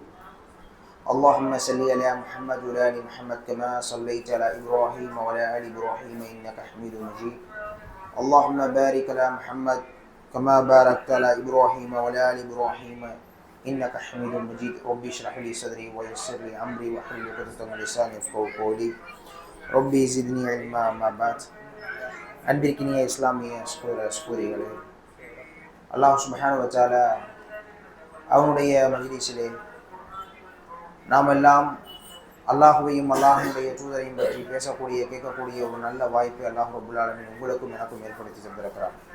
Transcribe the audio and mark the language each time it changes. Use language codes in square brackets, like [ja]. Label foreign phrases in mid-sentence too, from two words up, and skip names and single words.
[ar] اللهم صل على محمد وعلى ال محمد كما صليت على ابراهيم وعلى ال ابراهيم انك حميد مجيد. اللهم بارك على محمد كما باركت على ابراهيم وعلى ال ابراهيم انك حميد مجيد. رب اشرح لي صدري ويسر لي امري واحلل عقدة من لساني يفقهوا قولي. ربي زدني علما. ما بعد. [ta] அன்பிற்கினிய இஸ்லாமிய சகோதரிகளே, அல்லாஹ் [ar] سبحانه وتعالى [ta] அவனுடைய மஜ்லிஸிலே நாம் எல்லாம் அல்லாஹுவையும் அல்லாஹுடைய தூதரையும் பற்றி பேசக்கூடிய கேட்கக்கூடிய ஒரு நல்ல வாய்ப்பை அல்லாஹ் [ar] رب العالمين [ta] உங்களுக்கும் எனக்கும் ஏற்படுத்தி தந்திருக்கிறார்.